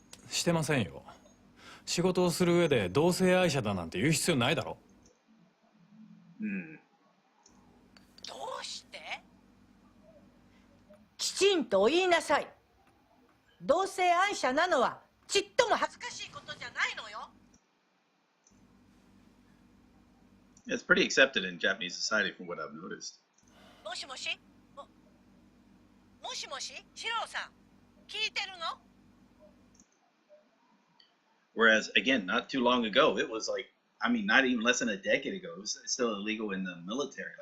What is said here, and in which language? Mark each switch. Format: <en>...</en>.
<ja>してませんよ仕事をする上で同性愛者だなんて言う必要ないだろどうしてきちんと言いなさい。同性愛者なのはちっとも恥ずかしいことじゃないのよ。</ja> <en>It's pretty accepted in Japanese society from what I've noticed.</en> <ja>もしもしもしもし、シロさん、聞いてるの？</ja> <en>Whereas, again, not too long ago, it was like, I mean, not even less than a decade ago, it was still illegal in the military.</en>